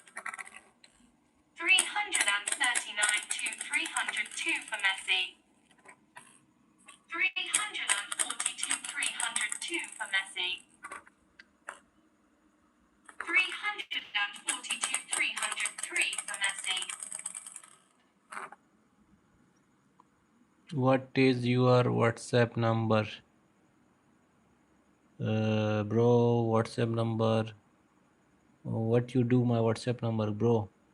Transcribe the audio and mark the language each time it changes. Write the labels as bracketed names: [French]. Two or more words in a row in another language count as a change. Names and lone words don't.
[English] 339 to 302 for Messi. 340 to 302 for Messi. 340 to 303 for Messi. What is your WhatsApp number? Bro, WhatsApp number. What you do my WhatsApp number, bro?